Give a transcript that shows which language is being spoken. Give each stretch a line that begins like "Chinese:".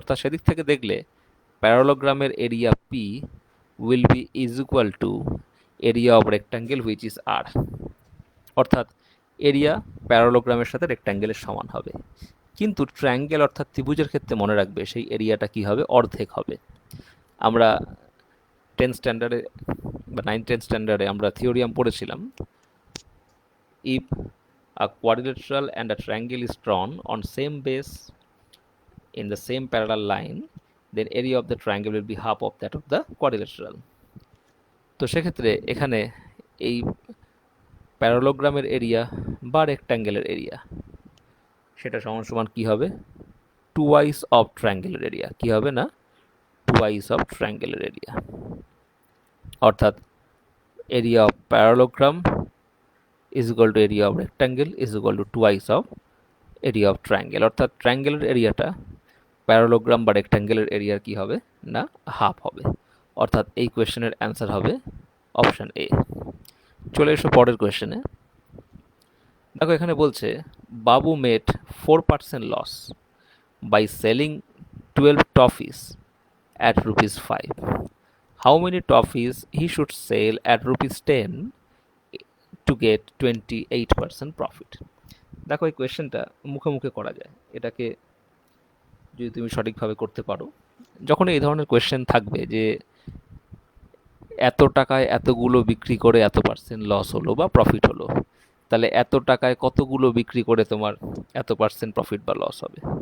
Bangla: অর্থাৎ সেদিক থেকে দেখলে প্যারালোগ্রামের area P will be is equal to area of rectangle which is আর, অর্থাৎ এরিয়া প্যারালোগ্রামের সাথে রেক্ট্যাঙ্গেলের সমান হবে। কিন্তু ট্রায়াঙ্গেল অর্থাৎ ত্রিভুজের ক্ষেত্রে মনে রাখবে সেই এরিয়াটা কি হবে, অর্ধেক হবে। আমরা 10 স্ট্যান্ডার্ডে বা 9-10 স্ট্যান্ডার্ডে আমরা থিওরিয়াম পড়েছিলাম,
English: if a quadrilateral and a triangle is drawn on same base in the same parallel line, then area of the triangle will be half of that of the quadrilateral।
Bangla: তো সেক্ষেত্রে এখানে এই প্যারালোগ্রামের এরিয়া বা রেক্ট্যাঙ্গেলের area সেটা সমান সমান কী হবে, twice of ট্রায়াঙ্গেলের area, কী হবে না, টুয়াইস অফ ট্রায়াঙ্গেলের এরিয়া, অর্থাৎ area of parallelogram
English: is equal to area of rectangle is equal to twice of area of triangle,
Bangla: অর্থাৎ ট্রায়াঙ্গেলের এরিয়াটা প্যারালোগ্রাম বা রেক্ট্যাঙ্গেলের এরিয়ার কি হবে না, হাফ হবে, অর্থাৎ এই কোয়েশ্চেনের অ্যান্সার হবে অপশান এ। চলে এসো পরের কোয়েশ্চেনে। দেখো এখানে বলছে বাবু made 4% loss by selling 12 টফিস at rupees 5,
English: how many toffees he should sell at rupees 10 to get 28% profit.
Bangla: দেখো এই কোয়েশ্চেনটা মুখে মুখে করা যায়, এটাকে যদি তুমি সঠিকভাবে করতে পারো। যখন এই ধরনের কোয়েশ্চেন থাকবে যে এত টাকায় এতগুলো বিক্রি করে এত পার্সেন্ট লস হলো বা প্রফিট হলো, তাহলে এত টাকায় কতগুলো বিক্রি করে তোমার এত পার্সেন্ট প্রফিট বা লস হবে।